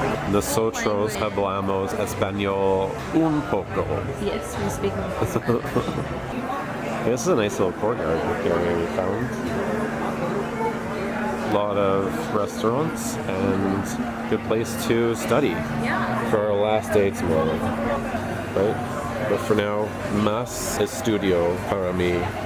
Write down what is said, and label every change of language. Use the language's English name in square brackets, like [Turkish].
[Spanish] Nosotros hablamos español un poco. [English] Yes, we speak This is a nice little courtyard area we found. A lot of restaurants and good place to study for our last day tomorrow. Right? But for now, [Spanish] más estudio para mí.